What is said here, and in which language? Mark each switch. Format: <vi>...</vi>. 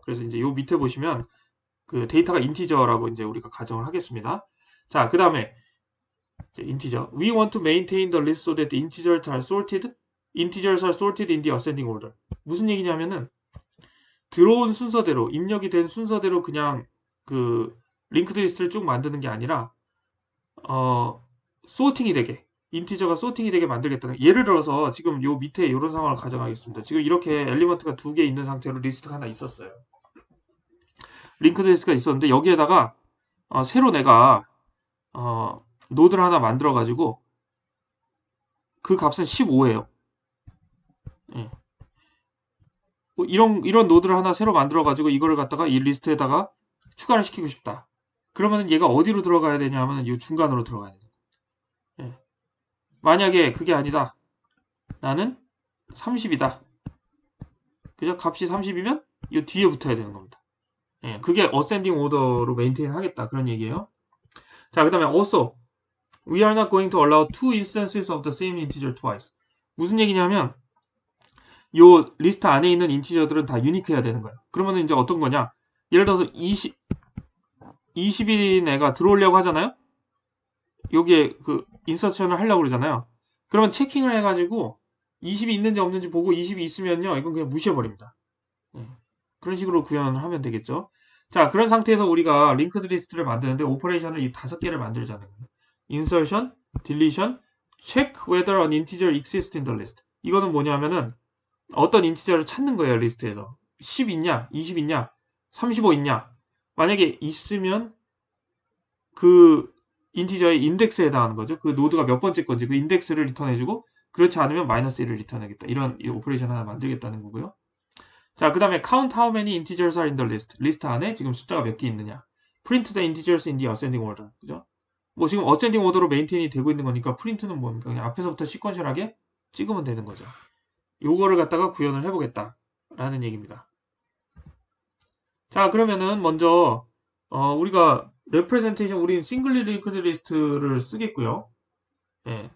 <ko>그래서 이제 요 밑에 보시면 그 데이터가 인티저라고 이제 우리가 가정을 하겠습니다. 자, 그 다음에 인티저.</ko> <en>We want to maintain the list so that the integers are sorted. Integers are sorted in the ascending order.</en> <ko>무슨 얘기냐면은 들어온 순서대로, 입력이 된 순서대로 그냥 그 링크드 리스트를 쭉 만드는 게 아니라 소팅이 되게, 인티저가 소팅이 되게 만들겠다는. 예를 들어서 지금 요 밑에 이런 상황을 가정하겠습니다. 지금 이렇게 엘리먼트가 두 개 있는 상태로 리스트가 하나 있었어요. 링크드 리스트가 있었는데 여기에다가 새로 내가 노드를 하나 만들어 가지고 그 값은 15예요. 예. 뭐 이런 노드를 하나 새로 만들어 가지고 이거를 갖다가 이 리스트에다가 추가를 시키고 싶다. 그러면 얘가 어디로 들어가야 되냐 하면 이 중간으로 들어가야 돼요. 예. 만약에 그게 아니다. 나는 30이다. 그죠? 값이 30이면 이 뒤에 붙어야 되는 겁니다. 예. 그게 어센딩 오더로 메인테인 하겠다. 그런 얘기예요. 자, 그 다음에</ko> <en>also we are not going to allow two instances of the same integer twice.</en> <ko>무슨 얘기냐면 요 리스트 안에 있는 인티저들은 다 유니크해야 되는 거예요. 그러면 이제 어떤 거냐? 예를 들어서 20인 애가 들어오려고 하잖아요. 여기에 그 인서션을 하려고 그러잖아요. 그러면 체킹을 해가지고 20이 있는지 없는지 보고 20이 있으면요, 이건 그냥 무시해버립니다. 그런 식으로 구현을 하면 되겠죠. 자, 그런 상태에서 우리가 링크드 리스트를 만드는데 오퍼레이션을 이 5개를 만들자는 거예요.</ko> <en>인설션, 딜리션, check whether an integer exists in the list.</en> <ko>이거는 뭐냐면은 어떤 인티저를 찾는 거예요, 리스트에서. 10 있냐, 20 있냐, 35 있냐. 만약에 있으면 그 인티저의 인덱스에 해당하는 거죠. 그 노드가 몇 번째 건지 그 인덱스를 리턴해주고, 그렇지 않으면 마이너스 1을 리턴하겠다. 이런 오퍼레이션 하나 만들겠다는 거고요. 자, 그 다음에</ko> <en>count how many integers are in the list.</en> <ko>리스트 안에 지금 숫자가 몇 개 있느냐.</ko> <en>print the integers in the ascending order.</en> <ko>그죠? 뭐 지금 어센딩 오더로 메인테인이 되고 있는 거니까 프린트는 뭡니까? 그냥 앞에서부터 시퀀셜하게 찍으면 되는 거죠. 요거를 갖다가 구현을 해보겠다 라는 얘기입니다. 자, 그러면은 먼저 우리가 레프레젠테이션, 우린 싱글리 링크드 리스트를 쓰겠고요. 예.</ko>